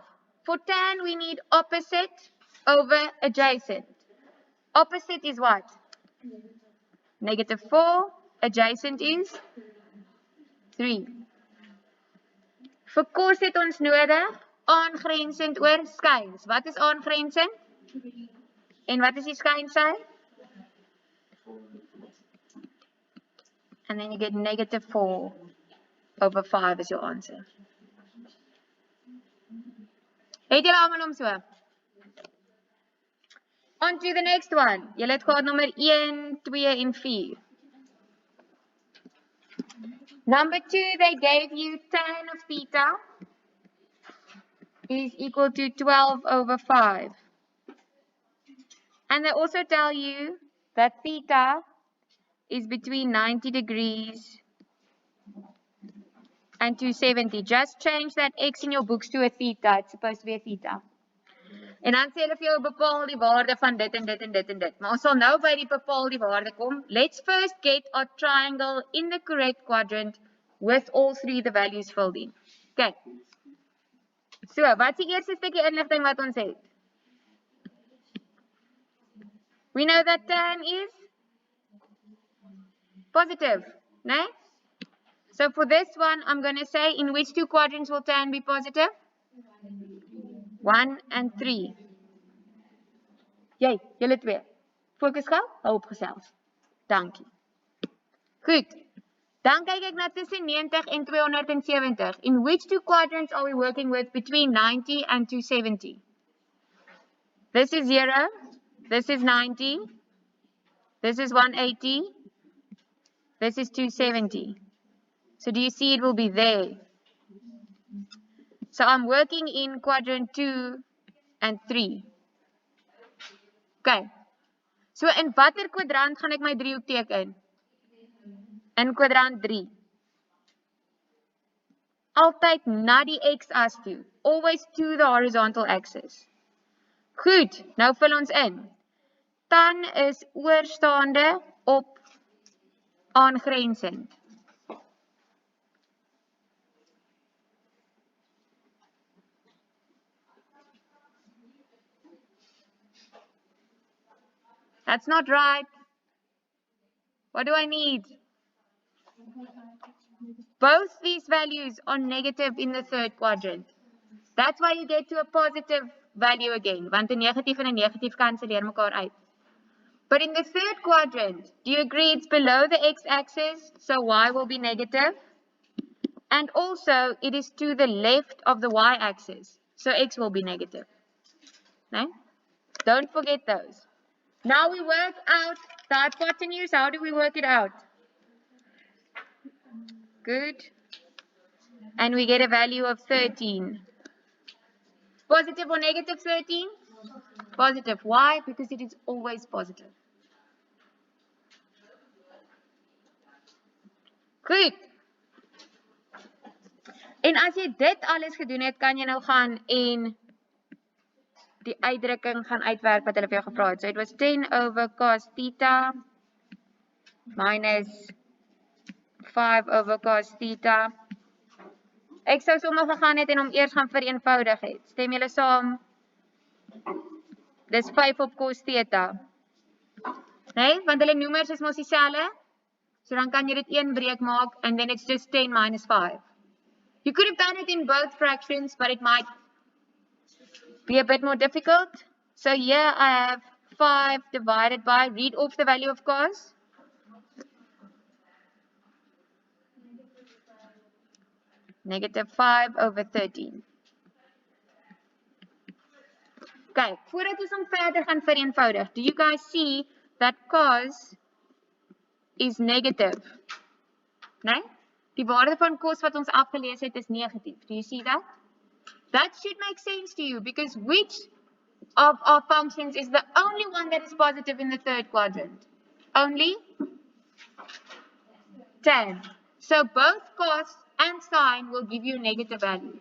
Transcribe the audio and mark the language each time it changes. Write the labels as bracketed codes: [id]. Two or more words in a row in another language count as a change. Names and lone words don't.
[en] For tan we need opposite over adjacent. Opposite is what? Negative 4. Adjacent is 3. [af] Vir cos het ons nodig aangrensend oor skyns. Wat is aangrensend? En wat is die skynsy? [en] And then you get negative 4 over 5 is your answer. [af] Het julle almal om so? [en] On to the next one. [af] Julle het gehad nommer 1, 2 en 4. [en] Number 2, they gave you tan of theta is equal to 12 over 5. And they also tell you that theta is between 90 degrees and 270. Just change that x in your books to a theta. It's supposed to be a theta. [af] En dan sê hulle vir jou bepaal die waarde van dit en dit en dit en dit. Maar ons sal nou by die bepaal die waarde kom. [en] Let's first get our triangle in the correct quadrant with all 3 the values filled in. Okay. So, [af] wat is die eerste stukkie inligting wat ons het? [en] We know that tan is positive, né? So for this one, I'm going to say in which two quadrants will tan be positive? 1 and 3. [af] Jy, julle twee. Fokus gou, hou opgesels. Dankie. Goed. Dan kyk ek na tussen 90 en 270. [en] In which two quadrants are we working with between 90 and 270? This is 0, this is 90, this is 180, this is 270. So do you see it will be there? So I'm working in quadrant 2 and 3. [af] Okay. So in watter kwadrant gaan ek my driehoek teken? In kwadrant 3. Altyd na die x-as toe. [en] Always to the horizontal axis. [af] Goed, nou vul ons in. Tan is oorstaande op aangrensend. [en] That's not right. What do I need? Both these values are negative in the third quadrant. That's why you get to a positive value again. [af] Want 'n negatief en 'n negatief kanselleer mekaar uit. [en] But in the third quadrant, do you agree it's below the x-axis, so y will be negative? And also, it is to the left of the y-axis, so x will be negative. No? Don't forget those. Now we work out the hypotenuse. How do we work it out? Good. And we get a value of 13. Positive or negative 13? Positive. Why? Because it is always positive. [af] Goed. En as jy dit alles gedoen het, kan jy nou gaan en die uitdrukking gaan uitwerk wat hulle vir jou gevra het. [en] So it was 10 over cos theta minus 5 over cos theta. [af] Ek sou sommer gegaan het en hom eers gaan vereenvoudig het. Stem julle saam? Dis 5 op cos theta. Nee, want hulle noemers is mos dieselfde. So dan kan jy dit een breek maak [en] and then it's just 10 minus 5. You could have done it in both fractions, but it might be a bit more difficult. So here I have 5 divided by, read off the value of cos. Negative 5 over 13. [af] Okay, voordat ons hom verder gaan vereenvoudig, [en] do you guys see that cos is negative? [af] Nee? Die waarde van cos wat ons afgelees het is negatief. [en] Do you see that? That should make sense to you because which of our functions is the only one that is positive in the third quadrant? Only tan. So both cos and sine will give you a negative value.